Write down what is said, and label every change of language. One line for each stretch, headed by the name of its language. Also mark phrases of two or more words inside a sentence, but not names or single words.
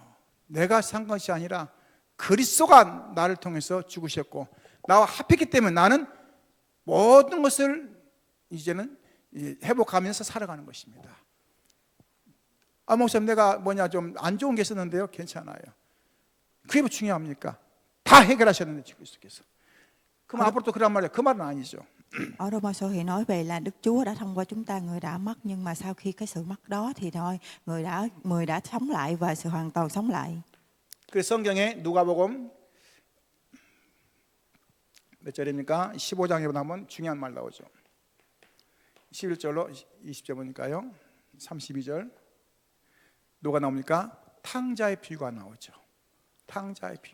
Korean: 내가 산 것이 아니라 그리스도가 나를 통해서 죽으셨고 나와 합했기 때문에 나는 모든 것을 이제는 회복하면서 살아가는 것입니다. 목사님 내가 좀 안 좋은 게 있었는데요. 괜찮아요. 그게 뭐 중요합니까? 다 해결하셨는데 그리스도께서. 그럼 앞으로 또 그런 말이에요. 그 말은 아니죠.
Vietnamese: Ở Roma-sô thì nói về là Đức Chúa đã thông qua chúng ta, người đã mất, nhưng mà sau khi cái sự mất đó thì thôi người đã sống lại và sự hoàn toàn sống lại.
Korean: 그 성경에 누가복음 몇 절입니까? 15장에 보면 중요한 말 나오죠. 11절로 20절 보니까요. 32절 누가 나옵니까? 탕자의 비유가 나오죠. 탕자의 비유.